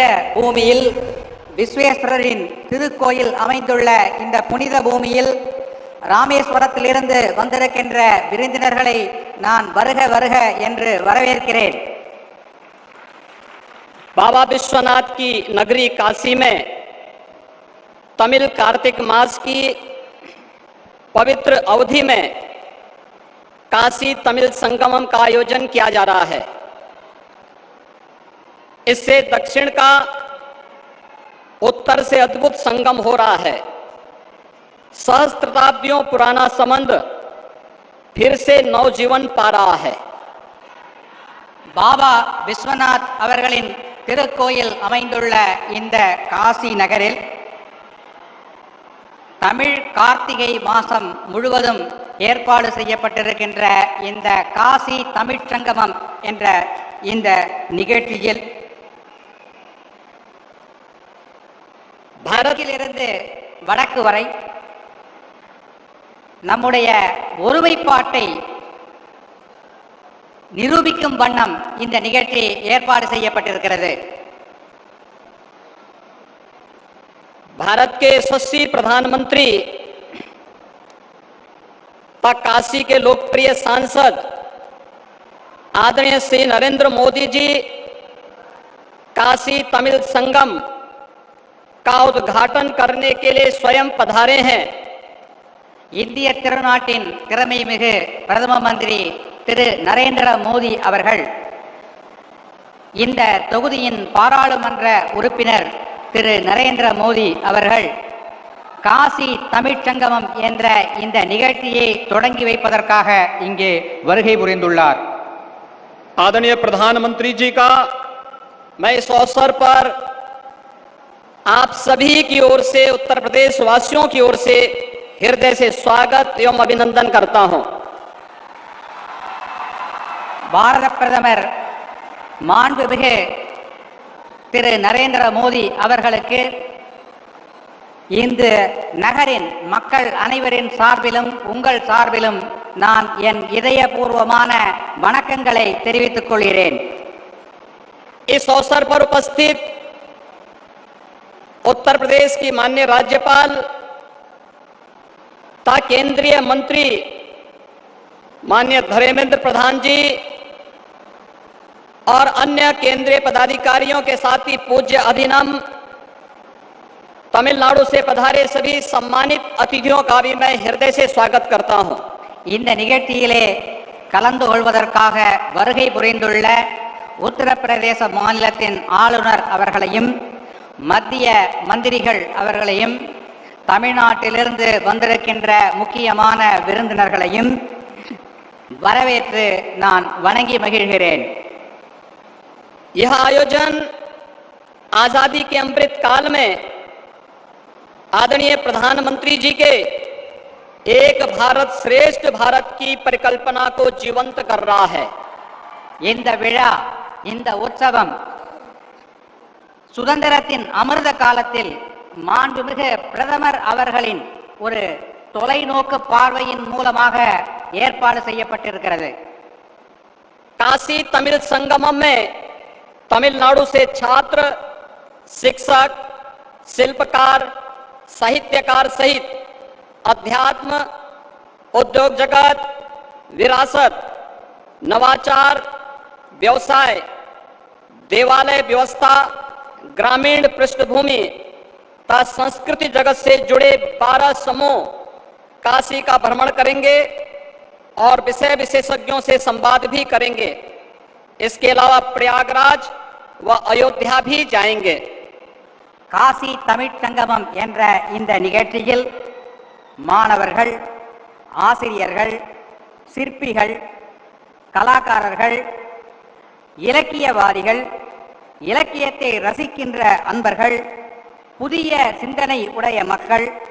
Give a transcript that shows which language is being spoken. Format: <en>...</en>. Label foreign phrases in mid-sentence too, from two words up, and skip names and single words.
<ta>பூமியில், விஸ்வேஸ்வரரின் திருக்கோயில் அமைந்துள்ள இந்த புனித பூமியில் ராமேஸ்வரத்திலிருந்து வந்திருக்கின்ற விருந்தினர்களை நான் வருக வருக என்று வரவேற்கிறேன்.</ta> <hi>बाबा विश्वनाथ की नगरी काशी में तमिल कार्तिक मास की पवित्र अवधि में काशी तमिल संगमम का आयोजन किया जा रहा है। इससे दक्षिण का उत्तर से अद्भुत संगम हो रहा है। सहस्त्राब्दियों पुराना संबंध फिर से नवजीवन पा रहा है।</hi> <ta>பாபா விஸ்வநாத் அவர்களின் திருக்கோயில் அமைந்துள்ள இந்த காசி நகரில் தமிழ் கார்த்திகை மாதம் முழுவதும் ஏற்பாடு செய்யப்பட்டிருக்கின்ற இந்த காசி தமிழ்ச் சங்கமம் என்ற இந்த நிகழ்ச்சியில் பாரதிலிருந்து வடக்கு வரை நம்முடைய ஒருமைப்பாட்டை நிரூபிக்கும் வண்ணம் இந்த நிகழ்ச்சி ஏற்பாடு செய்யப்பட்டிருக்கிறது.</ta> <hi>भारत के यशस्वी प्रधानमंत्री तथा काशी के लोकप्रिय सांसद आदरणीय श्री नरेंद्र मोदी जी काशी तमिल संगम का उद्घाटन करने के लिए स्वयं पधारे हैं।</hi> <ta>இந்திய திருநாட்டின் திறமை மிகு பிரதம மந்திரி திரு நரேந்திர மோடி அவர்கள், இந்த தொகுதியின் பாராளுமன்ற உறுப்பினர் திரு நரேந்திர மோடி அவர்கள் காசி தமிழ்ச் சங்கமம் என்ற இந்த நிகழ்ச்சியை தொடங்கி வைப்பதற்காக இங்கே வருகை புரிந்துள்ளார்.</ta> <hi>आदरणीय प्रधानमंत्री जी का मैं इस अवसर पर आप सभी की ओर से, उत्तर प्रदेश वासियों की ओर से हृदय से स्वागत एवं अभिनंदन करता हूं।</hi> <ta>பாரத பிரதமர் மாண்புமிகு திரு நரேந்திர மோடி அவர்களுக்கு இந்த நகரின் மக்கள் அனைவரின் சார்பிலும் உங்கள் சார்பிலும் நான் என் இதயபூர்வமான வணக்கங்களை தெரிவித்துக் கொள்கிறேன்.</ta> <hi>इस अवसर पर उपस्थित उत्तर प्रदेश की माननीय राज्यपाल तथा केंद्रीय मंत्री माननीय धर्मेंद्र प्रधान जी और अन्य केंद्रीय पदाधिकारियों के साथ ही पूज्य अधिनम तमिलनाडु से पधारे सभी सम्मानित अतिथियों का भी मैं हृदय से स्वागत करता हूं.</hi> <ta>இந்த நிகழ்ச்சியிலே கலந்து கொள்வதற்காக வருகை புரிந்துள்ள உத்தரப்பிரதேச மாநிலத்தின் ஆளுநர் அவர்களையும் மத்திய மந்திரிகள் அவர்களையும் தமிழ்நாட்டிலிருந்து வந்திருக்கின்ற முக்கியமான விருந்தினர்களையும் வரவேற்று நான் வணங்கி மகிழ்கிறேன்.</ta> <hi>यह आयोजन आजादी के अमृत काल में आदरणीय प्रधानमंत्री जी के एक भारत श्रेष्ठ भारत की परिकल्पना को जीवंत कर रहा है.</hi> <ta>இந்த விழா, இந்த உற்சவம் சுதந்திரத்தின் அமிர்த காலத்தில் மாண்புமிகு பிரதமர் அவர்களின் ஒரு தொலைநோக்கு பார்வையின் மூலமாக ஏற்பாடு செய்யப்பட்டிருக்கிறது.</ta> <hi>काशी तमिल संगमम में तमिलनाडु से छात्र, शिक्षक, शिल्पकार, साहित्यकार सहित अध्यात्म, उद्योग जगत, विरासत, नवाचार, व्यवसाय, देवालय व्यवस्था, ग्रामीण पृष्ठभूमि तथा संस्कृति जगत से जुड़े 12 समूह काशी का भ्रमण करेंगे और विषय विशेषज्ञों से संवाद भी करेंगे. इसके अलावा प्रयागराज व अयोध्या भी जाएंगे.</hi> <ta>காசி தமிழ் சங்கமம் என்ற இந்த நிகழ்ச்சியில் மாணவர்கள், ஆசிரியர்கள், சிற்பிகள், கலாக்காரர்கள், இலக்கியவாதிகள், இலக்கியத்தை ரசிக்கின்ற அன்பர்கள், புதிய சிந்தனை உடைய மக்கள்,</ta>